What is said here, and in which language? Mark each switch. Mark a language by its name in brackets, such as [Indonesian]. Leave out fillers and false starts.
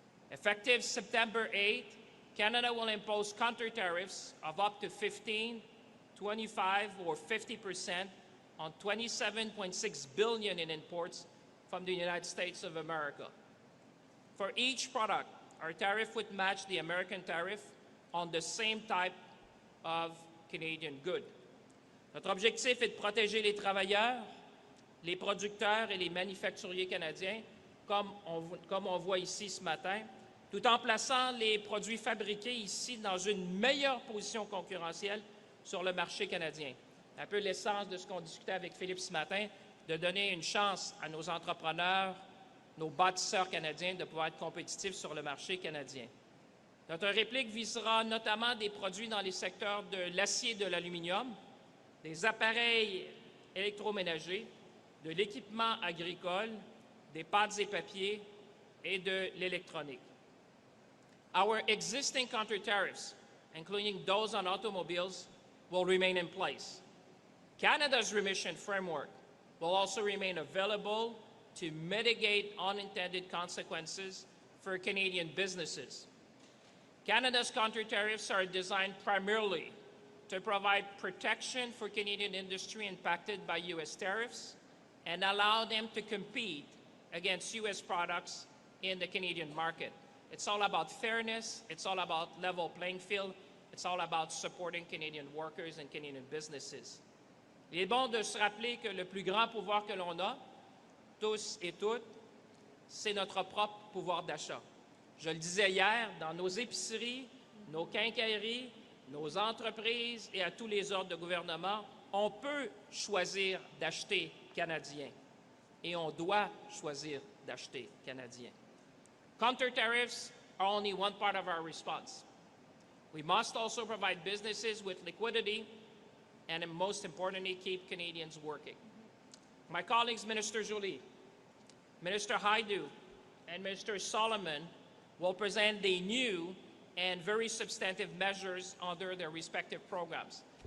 [English] Effective September 8th, Canada will impose counter tariffs of up to 15, 25, or 50% on $27.6 billion in imports from the United States of America. For each product, our tariff would match the American tariff on the same type of Canadian good. [French] Notre objectif est de protéger les travailleurs, les producteurs et les manufacturiers canadiens, comme on voit ici ce matin, tout en plaçant les produits fabriqués ici dans une meilleure position concurrentielle sur le marché canadien. Un peu l'essence de ce qu'on discutait avec Philippe ce matin, de donner une chance à nos entrepreneurs, nos bâtisseurs canadiens de pouvoir être compétitifs sur le marché canadien. Notre réplique visera notamment des produits dans les secteurs de l'acier et de l'aluminium, des appareils électroménagers, de l'équipement agricole, des pâtes et papiers et de l'électronique. [English] Our existing counter-tariffs, including those on automobiles, will remain in place. Canada's remission framework will also remain available to mitigate unintended consequences for Canadian businesses. Canada's counter-tariffs are designed primarily to provide protection for Canadian industry impacted by U.S. tariffs and allow them to compete against U.S. products in the Canadian market. It's all about fairness, it's all about level playing field, it's all about supporting Canadian workers and Canadian businesses. [French] Il est bon de se rappeler que le plus grand pouvoir que l'on a, tous et toutes, c'est notre propre pouvoir d'achat. Je le disais hier, dans nos épiceries, nos quincailleries, nos entreprises et à tous les ordres de gouvernement, on peut choisir d'acheter canadien et on doit choisir d'acheter canadien. [English] Counter-tariffs are only one part of our response. We must also provide businesses with liquidity and, most importantly, keep Canadians working. My colleagues, Minister Joly, Minister Haidu, and Minister Solomon will present the new and very substantive measures under their respective programs.